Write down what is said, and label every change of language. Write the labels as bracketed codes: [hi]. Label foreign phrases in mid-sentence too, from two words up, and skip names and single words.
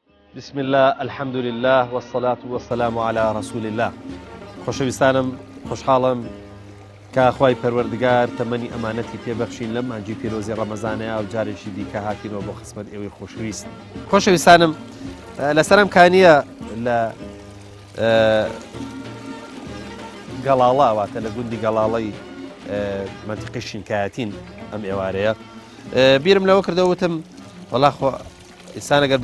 [ar] بسم الله الحمد لله والصلاة والسلام على رسول الله. [ckb] خۆشەویستانم خۆشحاڵم کە خوای پەروەردگار تەمەنی ئەمانەتی پێبەخشین لەم مانجی پیرۆزی ڕەمەزانەیە و جارێکی دیکە هاتینەوە بۆ خزمەت ئێوەی خۆشەویست. خۆشەویستانم لەسەرم کانیە لە گەڵاڵا واتە لە گوندی گەڵاڵەی منتیقی شینکایەتین ئەم ئێوارەیە بیرم لەوە کردەوتم وەڵا ئینسان ئەگەر بە